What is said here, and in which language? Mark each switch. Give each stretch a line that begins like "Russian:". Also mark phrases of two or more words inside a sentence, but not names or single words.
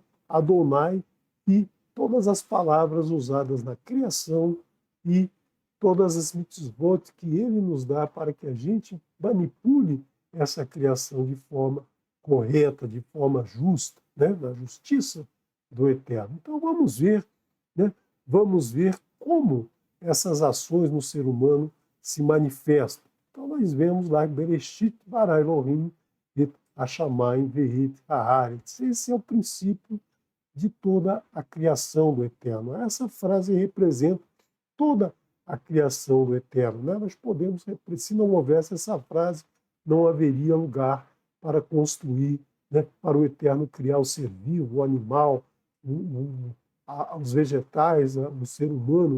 Portuguese: Adonai e todas as palavras usadas na criação e todas as mitzvot que ele nos dá para que a gente manipule essa criação de forma correta, de forma justa, né? Na justiça do Eterno. Então vamos ver, né? Vamos ver como essas ações no ser humano se manifestam. Então nós vemos lá
Hebrew: בראשית ברא אלהים את השמים ואת הארץ.
Portuguese: Esse é o princípio de toda a criação do Eterno. Essa frase representa toda a criação do Eterno. Né? Nós podemos, se não houvesse essa frase, não haveria lugar para construir, né, para o Eterno criar o ser vivo, o animal, os vegetais, o ser humano.